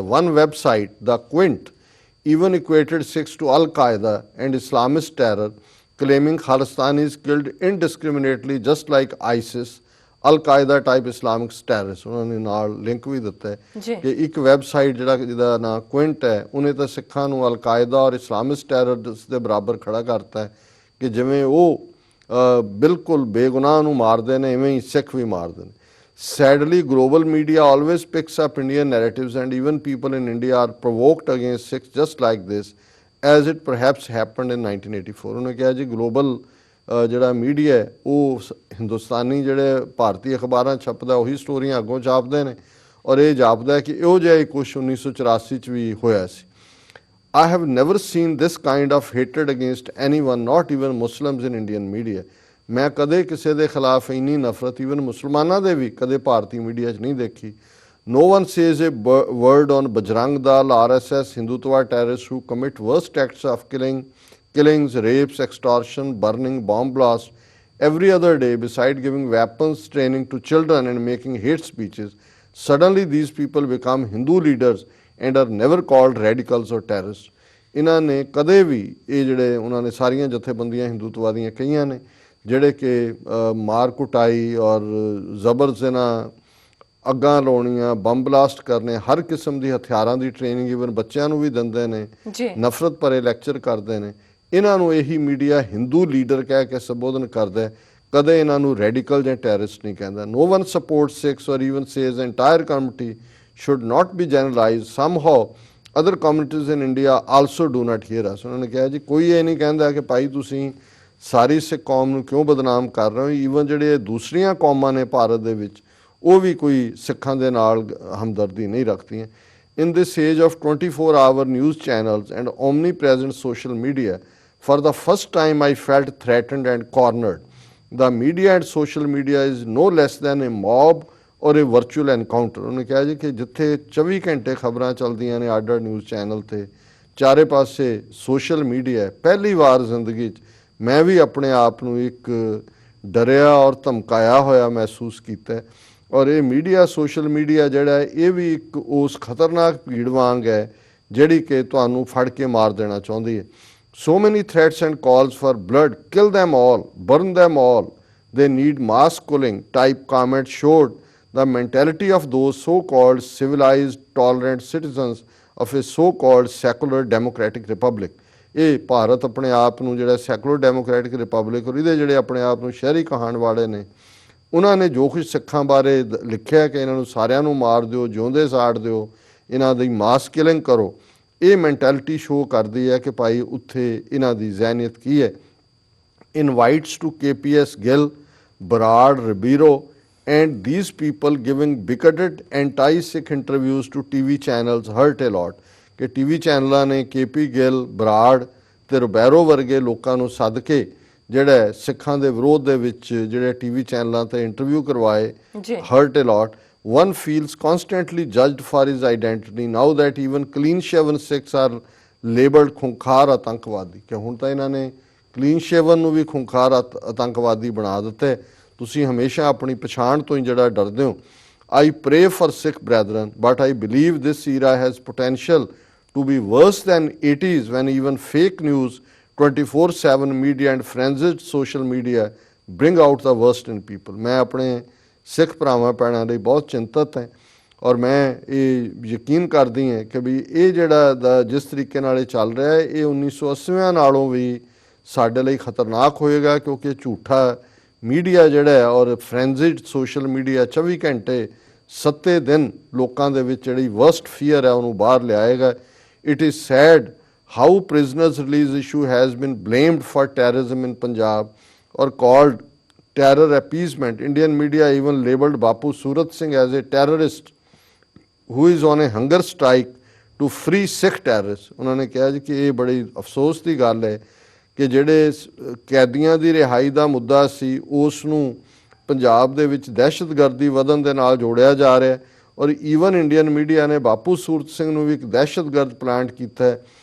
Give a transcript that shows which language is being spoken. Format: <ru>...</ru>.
<en>One website the Quint even equated Sikhs to Al-Qaeda and Islamist terror, claiming Khalistanis killed indiscriminately just like ISIS, Al-Qaeda type Islamic terrorists।</en> <pa>ਉਹਨਾਂ ਨੇ ਨਾਲ link ਵੀ ਦਿੱਤਾ ਹੈ ਕਿ ਇੱਕ website ਜਿਹਦਾ ਨਾਂ ਕੁਇੰਟ ਹੈ, ਉਹਨੇ ਤਾਂ ਸਿੱਖਾਂ ਨੂੰ ਅਲ-ਕਾਇਦਾ ਔਰ ਇਸਲਾਮਿਸਟ ਟੈਰਰਿਸਟ ਦੇ ਬਰਾਬਰ ਖੜਾ ਕਰਤਾ ਹੈ ਕਿ ਜਿਵੇਂ ਉਹ ਬਿਲਕੁਲ ਬੇਗੁਨਾਹ ਨੂੰ ਮਾਰਦੇ ਨੇ, ਇਵੇਂ ਹੀ ਸਿੱਖ ਵੀ ਮਾਰਦੇ ਨੇ।</pa> <en>Sadly, global media always picks up Indian narratives, and even people in India are provoked against Sikhs just like this, as it perhaps happened in 1984।</en> <pa>ਉਹਨੇ ਕਿਹਾ ਜੀ ਗਲੋਬਲ ਜਿਹੜਾ ਮੀਡੀਆ ਹੈ ਉਹ ਹਿੰਦੁਸਤਾਨੀ ਜਿਹੜੇ ਭਾਰਤੀ ਅਖਬਾਰਾਂ ਛਪਦਾ ਉਹੀ ਸਟੋਰੀਆਂ ਅੱਗੋਂ ਛਾਪਦੇ ਨੇ, ਔਰ ਇਹ ਜਾਪਦਾ ਕਿ ਇਹੋ ਜਿਹਾ ਹੀ ਕੁਛ 1984 'ਚ ਵੀ ਹੋਇਆ ਸੀ।</pa> <en>I have never seen this kind of hatred against anyone, not even Muslims in Indian media।</en> <pa>ਮੈਂ ਕਦੇ ਕਿਸੇ ਦੇ ਖਿਲਾਫ ਇੰਨੀ ਨਫ਼ਰਤ ਈਵਨ ਮੁਸਲਮਾਨਾਂ ਦੇ ਵੀ ਕਦੇ ਭਾਰਤੀ ਮੀਡੀਆ 'ਚ ਨਹੀਂ ਦੇਖੀ।</pa> <en>No one says a word on Bajrang Dal, RSS, Hindutva terrorists who commit worst acts of killings, rapes, extortion, burning, bomb blasts every other day, beside giving weapons training to children and making hate speeches. Suddenly these people become Hindu leaders and are never called radicals or terrorists।</en> <pa>ਇਹਨਾਂ ਨੇ ਕਦੇ ਵੀ ਇਹ ਜਿਹੜੇ ਉਹਨਾਂ ਨੇ ਸਾਰੀਆਂ ਜਥੇਬੰਦੀਆਂ ਹਿੰਦੂਤਵਾ ਦੀਆਂ ਕਈਆਂ ਨੇ ਜਿਹੜੇ ਕਿ ਮਾਰ ਕੁਟਾਈ ਔਰ ਜ਼ਬਰ ਜ਼ਨਾ, ਅੱਗਾਂ ਲਾਉਣੀਆਂ, ਬੰਬ ਬਲਾਸਟ ਕਰਨੇ, ਹਰ ਕਿਸਮ ਦੀ ਹਥਿਆਰਾਂ ਦੀ ਟ੍ਰੇਨਿੰਗ ਈਵਨ ਬੱਚਿਆਂ ਨੂੰ ਵੀ ਦਿੰਦੇ ਨੇ, ਨਫ਼ਰਤ ਭਰੇ ਲੈਕਚਰ ਕਰਦੇ ਨੇ, ਇਹਨਾਂ ਨੂੰ ਇਹੀ ਮੀਡੀਆ ਹਿੰਦੂ ਲੀਡਰ ਕਹਿ ਕੇ ਸੰਬੋਧਨ ਕਰਦਾ, ਕਦੇ ਇਹਨਾਂ ਨੂੰ ਰੈਡੀਕਲ ਜਾਂ ਟੈਰਰਿਸਟ ਨਹੀਂ ਕਹਿੰਦਾ।</pa> <en>No one supports Sikhs or even says the entire community should not be generalized। Somehow other communities in India also do not hear us।</en> <pa>ਉਹਨਾਂ ਨੇ ਕਿਹਾ ਜੀ ਕੋਈ ਇਹ ਨਹੀਂ ਕਹਿੰਦਾ ਕਿ ਭਾਈ ਤੁਸੀਂ ਸਾਰੀ ਸਿੱਖ ਕੌਮ ਨੂੰ ਕਿਉਂ ਬਦਨਾਮ ਕਰ ਰਹੇ ਹੋ। ਈਵਨ ਜਿਹੜੇ ਦੂਸਰੀਆਂ ਕੌਮਾਂ ਨੇ ਭਾਰਤ ਦੇ ਵਿੱਚ ਉਹ ਵੀ ਕੋਈ ਸਿੱਖਾਂ ਦੇ ਨਾਲ ਹਮਦਰਦੀ ਨਹੀਂ ਰੱਖਦੀਆਂ।</pa> <en>In this age of 24-hour news channels and omnipresent social media, for the first time I felt threatened and cornered। The media and social media is no less than a mob or a virtual encounter।</en> <pa>ਉਹਨੇ ਕਿਹਾ ਜੀ ਕਿ ਜਿੱਥੇ 24 ਘੰਟੇ ਖਬਰਾਂ ਚੱਲਦੀਆਂ ਨੇ ਅੱਡ-ਅੱਡ news channel 'ਤੇ, ਚਾਰੇ ਪਾਸੇ ਸੋਸ਼ਲ ਮੀਡੀਆ, ਪਹਿਲੀ ਵਾਰ ਜ਼ਿੰਦਗੀ 'ਚ ਮੈਂ ਵੀ ਆਪਣੇ ਆਪ ਨੂੰ ਇੱਕ ਡਰਿਆ ਔਰ ਧਮਕਾਇਆ ਹੋਇਆ ਮਹਿਸੂਸ ਕੀਤਾ। ਔਰ ਇਹ ਮੀਡੀਆ, ਸੋਸ਼ਲ ਮੀਡੀਆ ਜਿਹੜਾ ਇਹ ਵੀ ਇੱਕ ਉਸ ਖਤਰਨਾਕ ਭੀੜ ਵਾਂਗ ਹੈ ਜਿਹੜੀ ਕਿ ਤੁਹਾਨੂੰ ਫੜ ਕੇ ਮਾਰ ਦੇਣਾ ਚਾਹੁੰਦੀ ਹੈ।</pa> <en>So many threats and calls for blood, kill them all, burn them all, they need mass killing type comments showed the mentality of those so-called civilized, tolerant citizens of a so-called secular democratic republic।</en> <pa>ਇਹ ਭਾਰਤ ਆਪਣੇ ਆਪ ਨੂੰ ਜਿਹੜਾ</pa> <en>secular democratic republic</en> <pa>ਔਰ ਇਹਦੇ ਜਿਹੜੇ ਆਪਣੇ ਆਪ ਨੂੰ ਸ਼ਹਿਰੀ ਕਹਾਣ ਵਾਲੇ ਨੇ, ਉਹਨਾਂ ਨੇ ਜੋ ਕੁਝ ਸਿੱਖਾਂ ਬਾਰੇ ਲਿਖਿਆ ਕਿ ਇਹਨਾਂ ਨੂੰ ਸਾਰਿਆਂ ਨੂੰ ਮਾਰ ਦਿਓ, ਜਿਉਂਦੇ ਸਾੜ ਦਿਓ, ਇਹਨਾਂ ਦੀ ਮਾਸ ਕਿਲਿੰਗ ਕਰੋ, ਇਹ ਮੈਂਟੈਲਿਟੀ ਸ਼ੋਅ ਕਰਦੀ ਹੈ ਕਿ ਭਾਈ ਉੱਥੇ ਇਹਨਾਂ ਦੀ ਜ਼ਹਿਨੀਅਤ ਕੀ ਹੈ।</pa> <en>Invites to KPS Gill, Barad, Ribeiro and these people giving bigoted anti-Sikh interviews to TV channels hurt a lot।</en> <pa>ਕਿ TV ਚੈਨਲਾਂ ਨੇ KP Gill, ਬਰਾੜ ਤੇ ਰੁਬੈਰੋ ਵਰਗੇ ਲੋਕਾਂ ਨੂੰ ਸੱਦ ਕੇ ਜਿਹੜਾ ਸਿੱਖਾਂ ਦੇ ਵਿਰੋਧ ਦੇ ਵਿੱਚ ਜਿਹੜੇ TV ਚੈਨਲਾਂ ਤੇ ਇੰਟਰਵਿਊ ਕਰਵਾਏ,</pa> <en>hurt a lot। One feels constantly judged for his identity now that even clean shaven Sikhs are labeled</en> <hi>ਖੁੰਖਾਰ ਆਤੰਕਵਾਦੀ।</hi> <pa>ਕਿ ਹੁਣ ਤਾਂ ਇਹਨਾਂ ਨੇ ਕਲੀਨ ਸ਼ੇਵਨ ਨੂੰ ਵੀ ਖੁੰਖਾਰ ਆਤੰਕਵਾਦੀ ਬਣਾ ਦਿੱਤਾ। ਤੁਸੀਂ ਹਮੇਸ਼ਾ ਆਪਣੀ ਪਛਾਣ ਤੋਂ ਹੀ ਜਿਹੜਾ ਡਰਦੇ ਹੋ।</pa> <en>I pray for Sikh brethren, but I believe this era has potential to be worse than 80s when even fake news, 24/7 media and frenzied social media bring out the worst in people।</en> <pa>ਮੈਂ ਆਪਣੇ ਸਿੱਖ ਭਰਾਵਾਂ ਭੈਣਾਂ ਲਈ ਬਹੁਤ ਚਿੰਤਤ ਹਾਂ ਔਰ ਮੈਂ ਇਹ ਯਕੀਨ ਕਰਦੀ ਹਾਂ ਕਿ ਵੀ ਇਹ ਜਿਹੜਾ ਜਿਸ ਤਰੀਕੇ ਨਾਲ ਇਹ ਚੱਲ ਰਿਹਾ ਹੈ ਇਹ 1980 ਨਾਲੋਂ ਵੀ ਸਾਡੇ ਲਈ ਖਤਰਨਾਕ ਹੋਏਗਾ, ਕਿਉਂਕਿ ਝੂਠਾ ਮੀਡੀਆ ਜਿਹੜਾ ਹੈ ਔਰ ਫਰੈਂਜ਼ਿਡ ਸੋਸ਼ਲ ਮੀਡੀਆ 24 ਘੰਟੇ 7 ਦਿਨ ਲੋਕਾਂ ਦੇ ਵਿੱਚ ਜਿਹੜੀ</pa> <en>worst fear</en> <pa>ਹੈ ਉਹਨੂੰ ਬਾਹਰ ਲਿਆਏਗਾ।</pa> <en>It is sad how prisoners release issue has been blamed for terrorism in Punjab or called terror appeasement। Indian media even labelled Bapu Surat Singh as a terrorist who is on a hunger strike to free Sikh terrorists।</en> <pa>ਉਹਨਾਂ ਨੇ ਕਿਹਾ ਜੀ ਕਿ ਇਹ ਬੜੀ ਅਫਸੋਸ ਦੀ ਗੱਲ ਹੈ ਕਿ ਜਿਹੜੇ ਕੈਦੀਆਂ ਦੀ ਰਿਹਾਈ ਦਾ ਮੁੱਦਾ ਸੀ ਉਸ ਨੂੰ ਪੰਜਾਬ ਦੇ ਵਿੱਚ ਦਹਿਸ਼ਤਗਰਦੀ ਵਧਣ ਦੇ ਨਾਲ ਜੋੜਿਆ ਜਾ ਰਿਹਾ ਔਰ ਈਵਨ ਇੰਡੀਅਨ ਮੀਡੀਆ ਨੇ ਬਾਪੂ ਸੂਰਤ ਸਿੰਘ ਨੂੰ ਵੀ ਇੱਕ ਦਹਿਸ਼ਤਗਰਦ ਪਲਾਂਟ ਕੀਤਾ ਹੈ</pa>